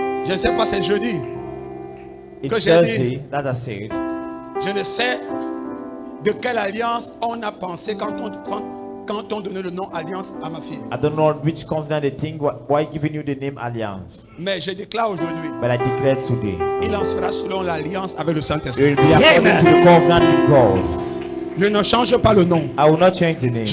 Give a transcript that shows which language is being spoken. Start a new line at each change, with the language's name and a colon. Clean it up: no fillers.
French: Je ne sais pas, c'est jeudi. Que j'ai dit. Je ne sais de quelle alliance on a pensé quand on donnait le nom Alliance à ma fille.
English: I don't know which covenant they think why giving you the name Alliance.
French: Mais je déclare aujourd'hui.
English: But I declare today.
French: Il en sera selon l'alliance avec le Saint-Esprit.
English: It will be according to the covenant with God.
French: Je ne change pas le nom.
English: I will not change the name.